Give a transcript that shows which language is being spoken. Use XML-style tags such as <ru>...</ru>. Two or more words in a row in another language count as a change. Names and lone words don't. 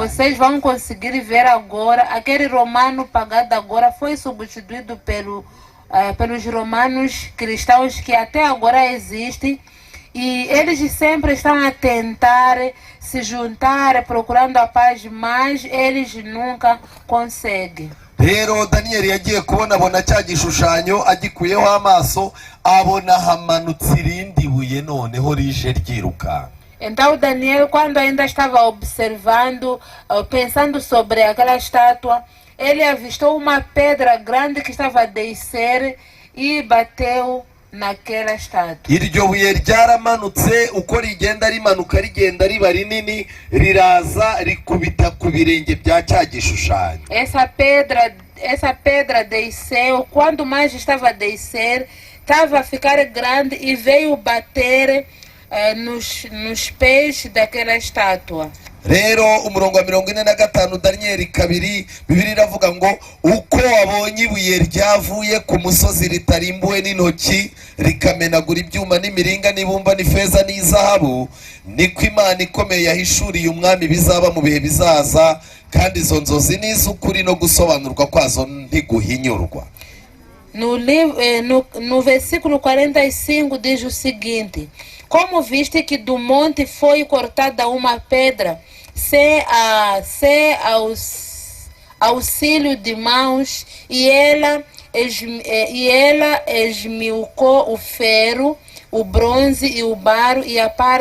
<pt>Vocês vão conseguir ver agora, aquele romano pagado agora foi substituído pelos romanos cristãos que até agora existem, e eles sempre estão a tentar se juntar, procurando a paz, mas eles nunca conseguem.</pt> <rw>Rero Danieli yagiye kubona cya gishushanyo, agikuyeho amaso abona hamanutse irindi buye noneho rije ryiruka.</rw> <pt>Então Daniel, quando ainda estava observando, pensando sobre aquela estátua, ele avistou uma pedra grande que estava a descer e bateu naquela estátua.</pt> <rw>Iryo buye ryaramanutse, uko rigenda rimanuka rigenda riba rinini, riraza rikubita ku birenge bya cya gishushanyo.</rw> <pt>Essa pedra desceu, quando mais estava a descer, estava a ficar grande e veio bater nos pés daquela estátua.</pt> <rw>Rero umurongo wa 45 Danieli 2, Bibiliya iravuga ngo uko wabonye ibuye ryavuye ku musozi ritarimbuwe n'intoki rikamenagura ibyuma n'imiringa n'ibumba n'ifeza n'izahabu, niko Imana ikomeye yahishuriye umwami bizaba mu bihe bizaza, kandi izo nzozi n'iz'ukuri no gusobanurwa kwazo ntiguhinyurwa.</rw> <pt>No versículo 45 diz o seguinte: como viste que do monte foi cortada uma pedra, sem auxílio de mãos, e ela esmiucou o ferro, o bronze e o barro, e a</pt>